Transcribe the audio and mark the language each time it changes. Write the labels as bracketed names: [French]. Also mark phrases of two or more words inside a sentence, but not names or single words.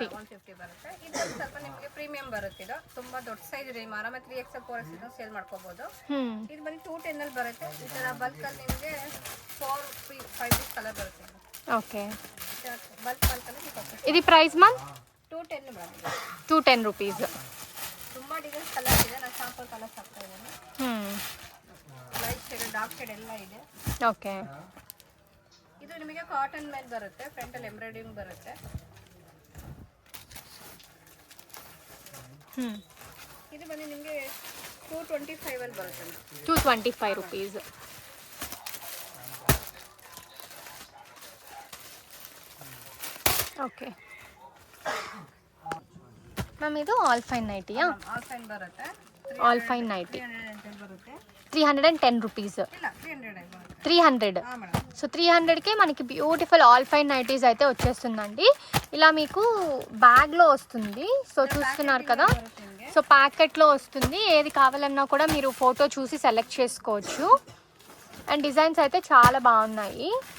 [Kannada] 150 ಬರುತ್ತೆ. ಇದು ಸ್ವಲ್ಪ ನಿಮಗೆ ಪ್ರೀಮಿಯಂ ಬರುತ್ತೆ. ಇದು ತುಂಬಾ ದೊಡ್ಡ ಸೈಜ್ ಇದೆ. ಆರಾಮಾಗಿ 3XL 4XL ಇದು ಸೇಲ್ ಮಾಡ್ಕೋಬಹುದು. ಇದು ಬಂದು 210 ಅಲ್ಲಿ ಬರುತ್ತೆ. ಈ ತರ ಬಲ್ಕ್ ಅಲ್ಲಿ ನಿಮಗೆ 4-5 [English] piece colour [Kannada] ಬರುತ್ತೆ. [Telugu] ఓకే. [Kannada] ಬಲ್ಕ್ ಅಲ್ಲಿ [Telugu] ఇది [English] price ma'am? [Kannada] 210 ಮೇಡಂ. [Telugu] 210 రూపీస్. [Kannada] ತುಂಬಾ ಡಿಸೈನ್ಸ್ ಕಲರ್ ಇದೆ. ನಾನು [English] sample colours [Kannada] ಹಾಕ್ತಾ ಇದ್ದೀನಿ. [English] light shade, dark shade [Kannada] ಎಲ್ಲ ಇದೆ. ಓಕೆ. ಇದು ನಿಮಗೆ ಕಾಟನ್ ಮೇಲೆ ಬರುತ್ತೆ. ಫ್ರಂಟ್ ಅಲ್ಲಿ ಎಂಬ್ರಾಯ್ಡಿಂಗ್ ಬರುತ್ತೆ. ಇದು ಬಂದು ನಿಮಗೆ 225 ಅಲ್ಲಿ ಬರುತ್ತೆ. [Telugu] 225 రూపీస్. [English] okay ma'am [Telugu] ఇది [English] all fine [Telugu] నైటీయా? [English] all fine [Kannada] ಬರುತ್ತೆ. [English] all fine nighty [Kannada] 310 ಬರುತ್ತೆ. [Telugu] 310 రూపీస్. [Kannada] ಇಲ್ಲ 300 ಬರುತ್ತೆ. 300. ಹಾ ಮೇಡಂ. [Telugu] సో 300కే మనకి [English] beautiful all fine nighties [Telugu] అయితే వచ్చేస్తుందండి. ఇలా మీకు బ్యాగ్లో వస్తుంది. సో చూస్తున్నారు కదా, సో ప్యాకెట్లో వస్తుంది. ఏది కావాలన్నా కూడా మీరు ఫోటో చూసి సెలెక్ట్ చేసుకోవచ్చు. అండ్ డిజైన్స్ అయితే చాలా బాగున్నాయి.